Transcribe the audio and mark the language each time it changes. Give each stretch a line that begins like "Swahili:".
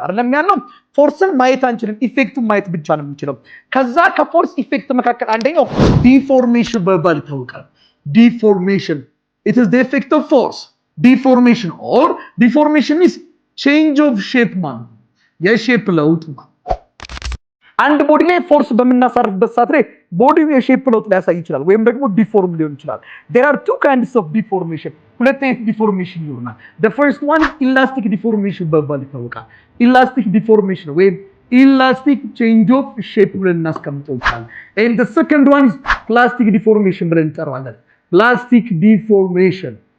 Amharic: አይደለም ያለው ፎርስን ማየት አንችልም፣ ኢፌክቱን ማየት ብቻ ነው የምንችለው። ከዛ ከፎርስ ኢፌክት መካከል አንደኛው ዲፎርሜሽን በመባል ይታወቃል። ዲፎርሜሽን
English: It is the effect of force. Deformation or deformation is change of shape man.
Amharic: የሼፕ ለውጥ አንድ ቦዲ ላይ ፎርስ በምናሳርፍበት ሰዓት ላይ ቦዲው የሼፕ ለውጥ ሊያሳይ ይችላል ወይም ደግሞ ዲፎርም ሊሆን ይችላል።
English: There are two kinds of deformation.
Amharic: ሁለት አይነት ዲፎርሜሽን ይኖራል።
English: The first one is elastic deformation በመባል ይታወቃል። Elastic deformation ወይም elastic change of shape ብለን እናስቀምጠው ይችላል። And the second one is plastic deformation ብለን እንጠራዋለን። Plastic deformation